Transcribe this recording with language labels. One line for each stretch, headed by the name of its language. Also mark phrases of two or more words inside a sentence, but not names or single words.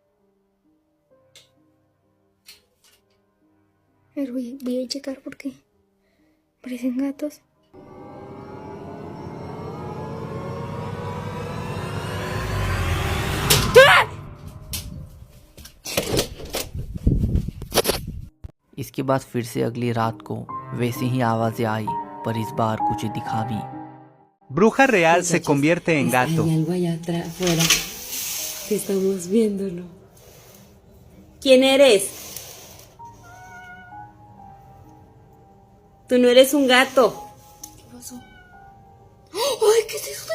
Spanish: A ver, voy a checar porque parecen gatos.
Hindi: इसके बाद फिर से अगली रात को वैसी ही आवाज़ें आई, पर इस बार कुछ दिखा भी।
Spanish: Bruja real se convierte en gato. Hay algo allá atrás, afuera. Que estamos viéndolo. ¿Quién eres? Tú no eres un gato. ¿Qué pasó? ¡Ay, qué es eso!